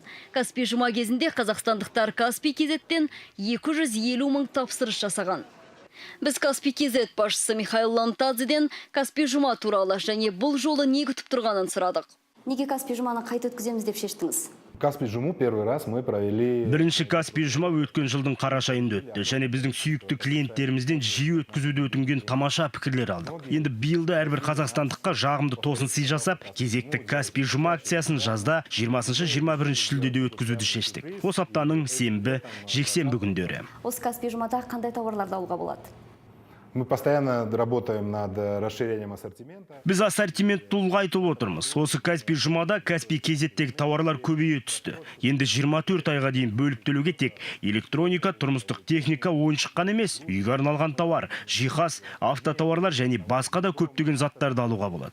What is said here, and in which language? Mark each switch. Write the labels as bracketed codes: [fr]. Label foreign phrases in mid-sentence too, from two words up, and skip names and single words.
[kk] Каспий жұма кезінде қазақстандықтар Каспий кезеттен 250 мың тапсырыс жасаған. Біз Каспий кезет басшысы Михаил Лантадзеден Каспий жұма туралы және бұл жолы не күтіп тұрғанын сұрадық. Неге Каспий жұманы қайта өткіземіз деп шештіңіз? [ru] Каспий жұму первый раз мы провели. [kk] Бірінші Каспий жұма өткен жылдың қараша айында өтті. Және біздің сүйікті клиенттерімізден жиі өткізуді өтінген тамаша пікірлер алдық. Енді биылды әрбір қазақстандыққа жағымды тосын сый жасап, кезекті Каспий жұма акциясын жазда 20-21 шілдеде өткізуді шештік. Осы аптаның сенбі, жексенбі күндері. Осы Каспий жұмада қандай тауарларды алуға болады? [ru] Мы постоянно работаем над расширением ассортимента. [kk] Біз ассортиментті ұлғайтып отырмыз. Осы Каспий жұмада Каспий кезеттегі тауарлар көбейе түсті. Енді 24 айға дейін бөліп төлеуге тек электроника, тұрмыстық техника, ойыншық қана емес, үйге арналған тауар, жиһаз, автотауарлар және басқа да көптеген заттарды алуға болады.